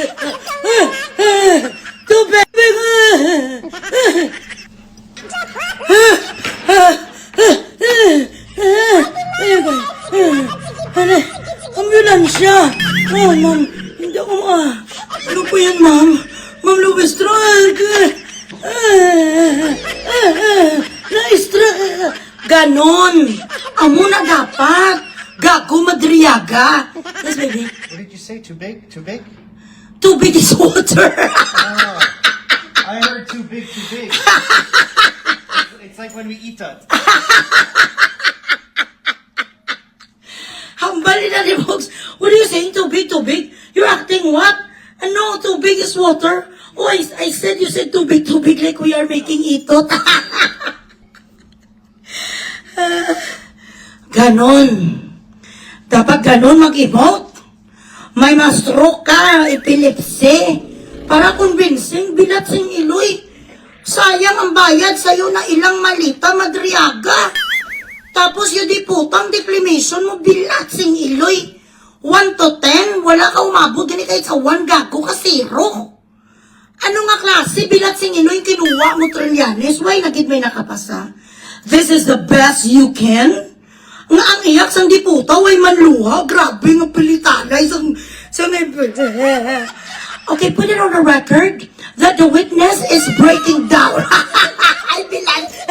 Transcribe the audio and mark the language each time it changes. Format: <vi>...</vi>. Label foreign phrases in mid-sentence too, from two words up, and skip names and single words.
<tl>Tubig! Ambulansya! Oh, ma'am, hindi ako ano po yan, ma'am? Ma'am Louis-Strong! Na-strike!</tl> <hil>Ganon! Amo na dapat! Gago Madriaga!</hil> <en>Yes, baby. What did you say? Too big? Too big? Too big is water! Oh, I heard too big, too big. It's like when we eat it.</en> <hil>Hambali na ni Box.</hil> <en>What are you saying? Too big, too big? You're acting what? No, too big is water. Oh, I said you said too big, like we are making itot.</en> <tl>Ganon. Dapat ganon mag-emote. May ma-stroke ka, epilepsy.</tl> <hil>Para convincing, bilat sing iloy. Sayang ang bayad sa'yo na ilang malita, Madriaga.</hil> <tl>Tapos yung diputang declamation mo,</tl> <hil>bilat sing iloy. 1 to 10, wala ka umabot gani kahit sa 1, gago ka 0. Ano nga klase, bilat sing iloy, kinuha mo Trillanes, why nagid may nakapasa?</hil> <en>This is the best you can?</en> <hil>Nga ang iyak sang diputa, way manluha, grabe nga pilitanay sang okay,</hil> <en>put it on the record that the witness is breaking down.</en> <hil>Ay, bilan.</hil>